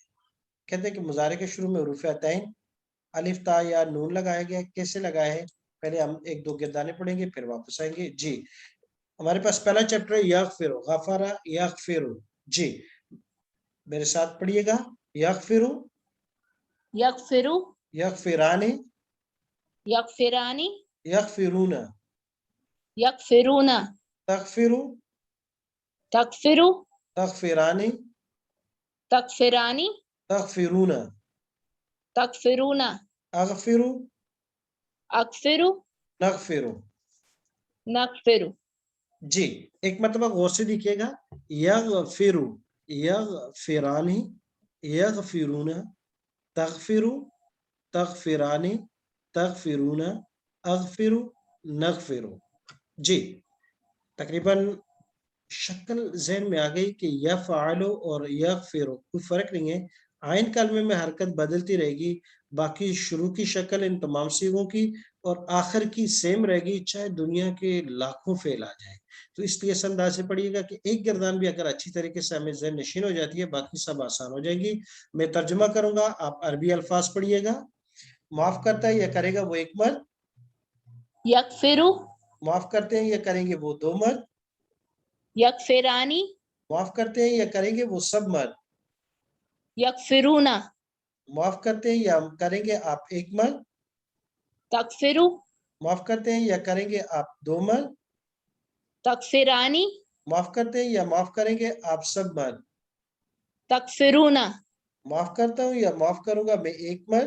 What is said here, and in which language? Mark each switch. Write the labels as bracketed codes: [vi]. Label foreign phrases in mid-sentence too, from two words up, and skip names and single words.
[ur] کہتے ہیں کہ مضارع کے شروع میں حروف عطین الف تا یا نون لگایا گیا. کیسے لگایا ہے؟ پہلے ہم 1-2 گردانے پڑھیں گے پھر واپس آئیں گے. جی ہمارے پاس پہلا چیپٹر ہے [ar] یغفر، غفر یغفر. [ur] جی میرے ساتھ پڑھیے گا، یغفر [ar] یغفرو یغفرانی یغفرانی یغفرون یغفرون تغفر تغفرو تغفرانی تغفرانی تغفرون تغفرون اغفر اغفرو نغفر. نغفرو. جی ایک مرتبہ غور سے دیکھیے گا، یغفر یغفرانی یغفرون تغفر تغفرانی تغفرون اغفر نغفر. [ur] جی تقریباً شکل ذہن میں آ گئی کہ یفعل اور یغفر کوئی فرق نہیں ہے، عین کلمے میں حرکت بدلتی رہے گی، باقی شروع کی شکل ان تمام صیغوں کی اور آخر کی سیم رہے گی، چاہے دنیا کے لاکھوں فعل آ جائیں. تو اس لیے اس انداز سے پڑھیے گا کہ ایک گردان بھی اگر اچھی طریقے سے ہمیں ذہن نشین ہو جاتی ہے باقی سب آسان ہو جائے گی. میں ترجمہ کروں گا، آپ عربی الفاظ پڑھیے گا. معاف کرتا ہے یا کرے گا وہ ایک مرد، [ar] یغفرو [ur] معاف کرتے ہیں یا کریں گے وہ 2 مرد، [ar] یغفرانی [ur] معاف کرتے ہیں یا کریں گے وہ سب مرد، [ar] یغفرون [ur] معاف کرتے ہیں یا کریں گے آپ ایک مرد, [ar] तगफिरु, [ur] معاف کرتے ہیں یا کریں گے آپ دو مرد, [ar] तगफिरानी, [ur] معاف کرتے ہیں یا معاف کریں گے آپ سب مرد, [ar] तगफिरूना, [ur] معاف کرتا ہوں یا معاف کروں گا میں ایک مرد,